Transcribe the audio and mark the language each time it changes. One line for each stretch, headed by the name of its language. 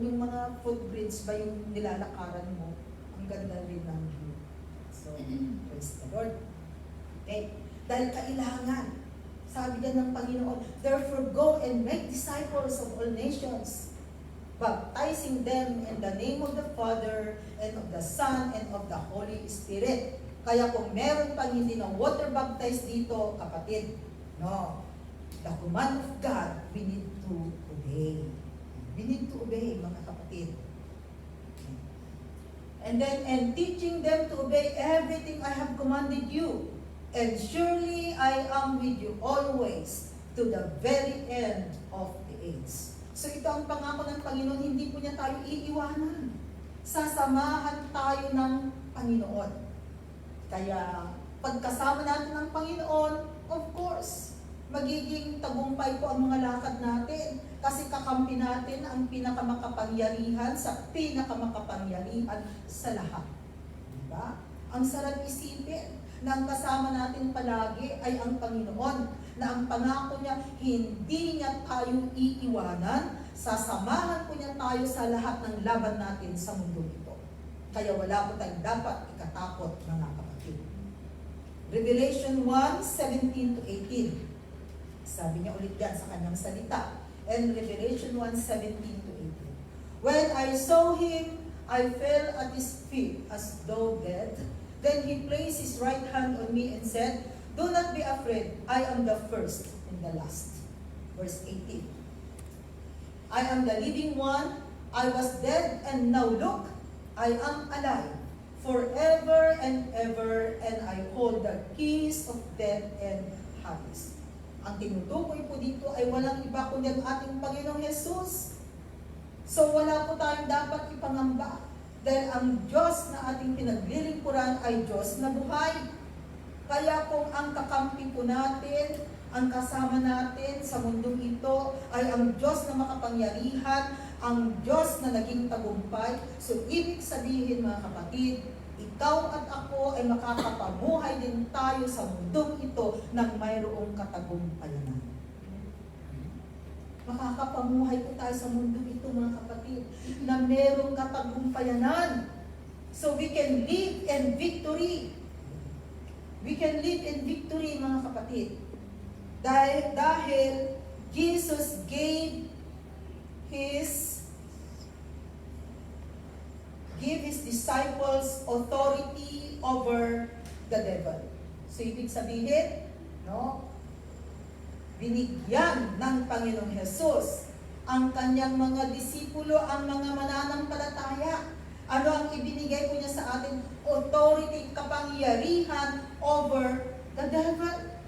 Filipino: Yung mga footbridge ba yung nilalakaran mo, ang ganda rin ng view.
English: So, praise the Lord.
Filipino: Okay, dahil kailangan, sabi niya ng Panginoon,
English: therefore go and make disciples of all nations, baptizing them in the name of the Father, and of the Son, and of the Holy Spirit.
Filipino: Kaya kung meron pang hindi na water baptized dito, kapatid, no,
English: the command of God, we need to obey. We need to obey,
Filipino: mga kapatid.
English: And then, and teaching them to obey everything I have commanded you. And surely I am with you always to the very end of the age.
Filipino: So ito ang pangako ng Panginoon, hindi po niya tayo iiwanan. Sasamahan tayo ng Panginoon. Kaya pagkasama natin ng Panginoon,
English: of course,
Filipino: magiging tagumpay po ang mga lakad natin. Kasi kakampi natin ang pinakamakapangyarihan sa pinakamakapangyarihan sa lahat. Diba? Ang sarap isipin na ang kasama natin palagi ay ang Panginoon, na ang pangako niya, hindi niya tayo iiwanan, sasamahan po niya tayo sa lahat ng laban natin sa mundo ito. Kaya wala po tayong dapat ikatakot, mga kapatid.
English: Revelation 1:17 to 18.
Filipino: Sabi niya ulit yan sa kanyang salita.
English: And Revelation 1:17 to 18. When I saw him, I fell at his feet as though dead. Then he placed his right hand on me and said, do not be afraid, I am the first and the last. Verse 18. I am the living one, I was dead, and now look, I am alive, forever and ever, and I hold the keys of death and Hades.
Filipino: Ang tinutukoy po dito ay walang iba kundi ang ating Panginoong Jesus. So wala po tayong dapat ipangamba. Dahil ang Diyos na ating pinaglilingkuran ay Diyos na buhay. Kaya kung ang kakampi po natin, ang kasama natin sa mundong ito ay ang Diyos na makapangyarihan, ang Diyos na naging tagumpay. So, ibig sabihin mga kapatid, ikaw at ako ay makakapamuhay din tayo sa mundong ito ng mayroong katagumpayanan. Makakapamuhay po tayo sa mundong ito mga kapatid na mayroong katagumpayanan.
English: So, we can live in victory. We can live in victory
Filipino: mga kapatid.
English: Dahil Jesus gave His disciples authority over the devil.
Filipino: So, ibig sabihin, no? Binigyan ng Panginoong Jesus ang kanyang mga disipulo, ang mga mananampalataya. Ano ang ibinigay po niya sa atin?
English: Authority, kapangyarihan over the devil.